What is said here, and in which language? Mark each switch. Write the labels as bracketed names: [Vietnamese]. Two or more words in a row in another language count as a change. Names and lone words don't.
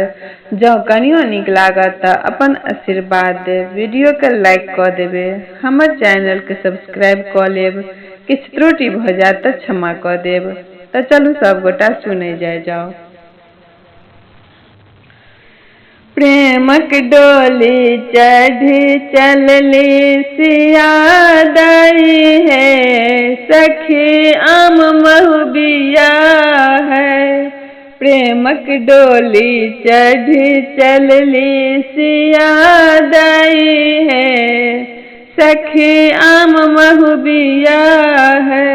[Maithili] जँ कनियो नीक लागत त अपन आशीर्वाद देव, वीडियो के लाइक क देबे, हमर चैनल के सब्सक्राइब क लेब। किछ त्रुटि भ जात त क्षमा क देब। त चलू सब गोटा सुने जाओ। प्रेमक डोली चढ़ी चलली सिया दाई है, सखी आम महु बिया है। प्रेमक डोली चढ़ी चलली सिया दाई है, सखी आम महु बिया है।